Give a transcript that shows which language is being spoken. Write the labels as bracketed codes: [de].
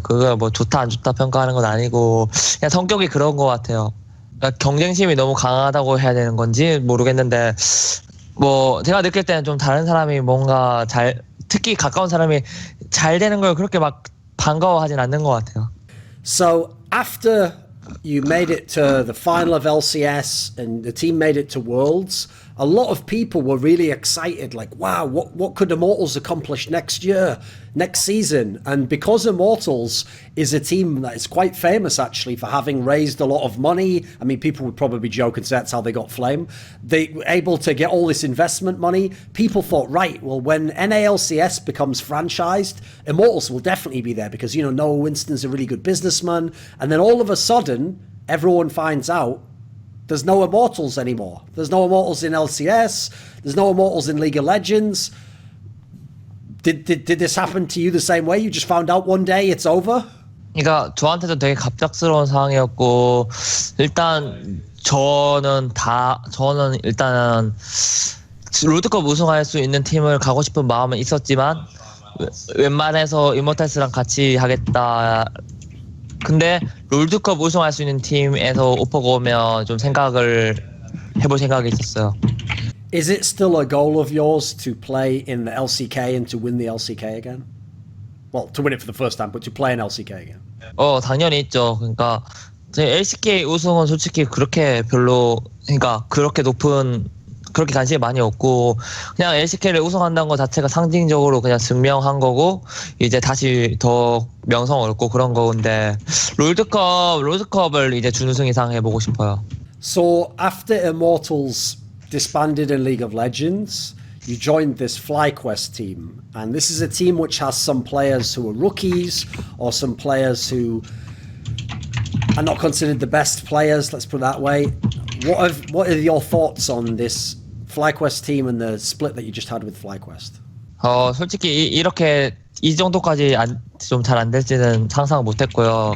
[ko] 그걸 뭐 좋다 안 좋다 평가하는 건 아니고 그냥 성격이 그런 것 같아요. 그러니까 경쟁심이 너무 강하다고 해야 되는 건지 모르겠는데, 뭐 제가 느낄 때는 좀 다른 사람이 뭔가 특히 가까운 사람이 잘 되는 걸 그렇게 막 반가워하진 않는 것 같아요. [en] So after you made it to the final of LCS and the team made it to Worlds, a lot of people were really excited, like, wow, what could Immortals accomplish next year, next season? And because Immortals is a team that is quite famous actually for having raised a lot of money, I mean, people would probably joke and say that's how they got Flame. They were able to get all this investment money. People thought, right, well, when NALCS becomes franchised, Immortals will definitely be there because, you know, Noah Winston's a really good businessman. And then all of a sudden, everyone finds out there's no Immortals anymore. There's no Immortals in LCS. There's no Immortals in League of Legends. Did this happen to you the same way? You just found out one day it's over? [ko] 그러니까 저한테도 되게 갑작스러운 상황이었고, 일단 저는 일단은 롤드컵 우승할 수 있는 팀을 가고 싶은 마음은 있었지만 웬만해서 이모탈스랑 같이 하겠다. 근데 롤드컵 우승할 수 있는 팀에서 오퍼가 오면 좀 생각을 해볼 생각이 있었어요. [en] Is it still a goal of yours to play in the LCK and to win the LCK again? Well, to win it for the first time, but to play in LCK again. [ko] 당연히 있죠. 그러니까 LCK 우승은 솔직히 그렇게 별로, 그러니까 그렇게 높은, 그렇게 관심이 많이 없고 그냥 LCK를 우승한다는 것 자체가 상징적으로 그냥 증명한 거고 이제 다시 더 명성 얻고 그런 건데 롤드컵을 이제 준우승 이상 해보고 싶어요. [en] So after Immortals disbanded in League of Legends, you joined this FlyQuest team, and this is a team which has some players who are rookies or some players who are not considered the best players, let's put it that way. What are your thoughts on this FlyQuest team and the split that you just had with FlyQuest? [ko] 솔직히 이렇게 이 정도까지 좀 잘 안 될지는 상상 못했고요.